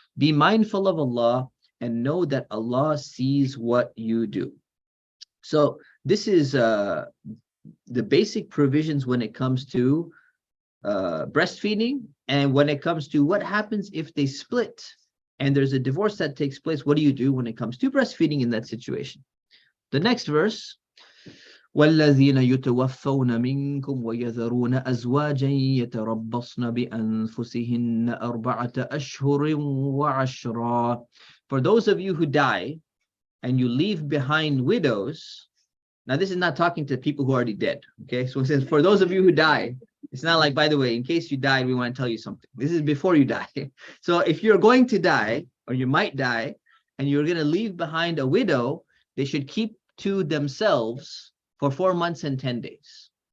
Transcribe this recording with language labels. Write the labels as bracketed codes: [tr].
[en] Be mindful of Allah and know that Allah sees what you do. So this is the basic provisions when it comes to breastfeeding, and when it comes to what happens if they split and there's a divorce that takes place. What do you do when it comes to breastfeeding in that situation? The next verse, [ar] والذين يتوفون منكم ويذرون أزواجا يتربصن بأنفسهن أربعة أشهر وعشرا. [en] For those of you who die and you leave behind widows, now this is not talking to people who are already dead, okay? So it says, for those of you who die, it's not like, by the way, in case you died, we want to tell you something. This is before you die. So if you're going to die, or you might die, and you're going to leave behind a widow, they should keep to themselves for 4 months and 10 days.